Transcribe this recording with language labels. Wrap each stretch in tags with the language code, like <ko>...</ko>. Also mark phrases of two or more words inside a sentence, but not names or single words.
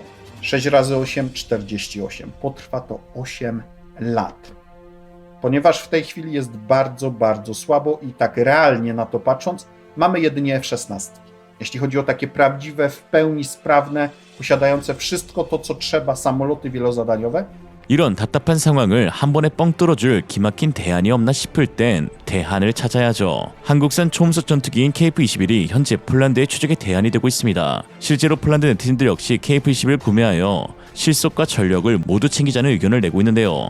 <pl>6x8, 48. Potrwa to 8 lat. Ponieważ w tej chwili jest bardzo, bardzo słabo i tak realnie na to patrząc, mamy jedynie F-16. jeśli chodzi o takie prawdziwe, w pełni sprawne, posiadające wszystko to, co trzeba samoloty wielozadaniowe?</pl> <ko>이런 답답한 상황을 한 번에 뻥 뚫어줄 기막힌 대안이 없나 싶을 땐 대안을 찾아야죠. 한국산 초음속 전투기인 KF-21이 현재 폴란드의 최적의 대안이 되고 있습니다. 실제로 폴란드 네티즌들 역시 KF-21을 구매하여 실속과 전력을 모두 챙기자는 의견을 내고 있는데요.</ko>